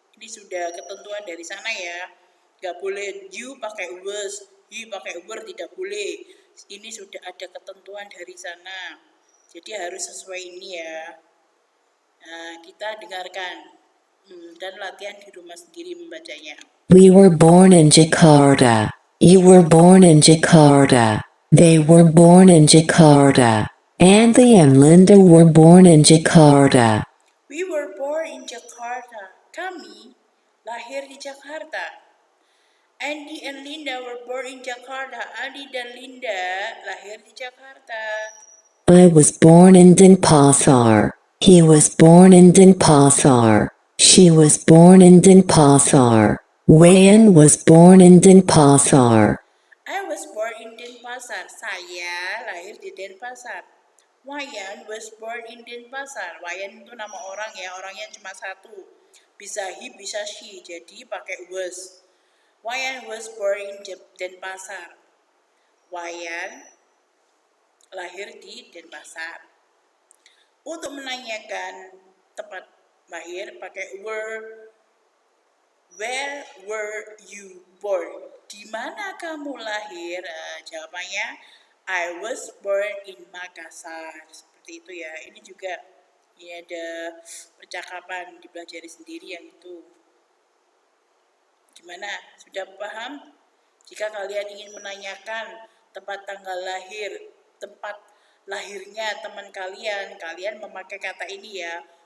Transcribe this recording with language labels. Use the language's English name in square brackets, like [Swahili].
[Indonesian] Ini sudah ketentuan dari sana ya. Gak boleh you pakai was, he pakai were, tidak boleh. Ini sudah ada ketentuan dari sana. Jadi harus sesuai ini ya. Nah, kita dengarkan dan latihan di rumah sendiri membacanya. [English] We were born in Jakarta. You were born in Jakarta. They were born in Jakarta. Andy and Linda were born in Jakarta. We were born in Jakarta. [Indonesian] Kami lahir di Jakarta. [English] Andy and Linda were born in Jakarta. [Indonesian] Andy dan Linda lahir di Jakarta. [English] I was born in Denpasar. He was born in Denpasar. She was born in Denpasar. Wayan was born in Denpasar. I was born in Denpasar. [Indonesian] Saya lahir di Denpasar. [English] Wayan was born in Denpasar. [Indonesian] Wayan itu nama orang ya, orangnya cuma satu. Bisa he, bisa she, jadi pakai was. [English] Wayan was born in Denpasar. [Indonesian] Wayan lahir di Denpasar. Untuk menanyakan tempat lahir pakai were. [English] Where were you born? [Indonesian] Di mana kamu lahir? [English] Jawabannya I was born in Makassar. [Indonesian] Seperti itu ya. Ini juga ada percakapan dipelajari sendiri yang itu. Gimana? Sudah paham? Jika kalian ingin menanyakan tempat tanggal lahir, tempat lahirnya teman kalian, kalian memakai kata ini ya.